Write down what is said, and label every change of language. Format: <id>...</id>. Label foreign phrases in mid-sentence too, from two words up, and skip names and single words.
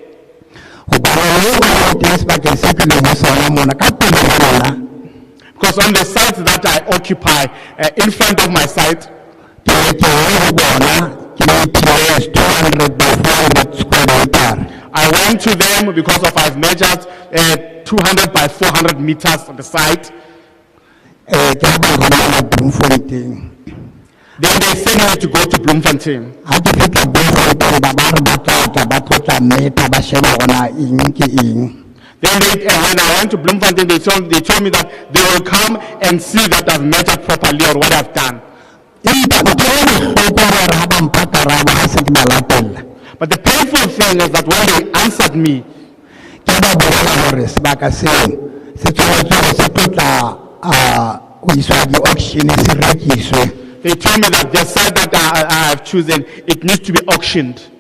<en>Because on the site that I occupy, in front of my site, I went to them because I've measured 200 by 400 meters on the site.</en> <st>ke ha ba romela Bloemfontein.</st> <en>Then they send me to go to Bloemfontein.</en> <st>Ha ke fihla Bloemfontein ba ba re ba tla meta ba sheba hona eng ke eng.</st> <en>Then when I went to Bloemfontein, they told me that they will come and see that I've measured properly or what I've done. But the painful thing is that when they answered me, they told me that the site that I have chosen, it needs to be auctioned.</en>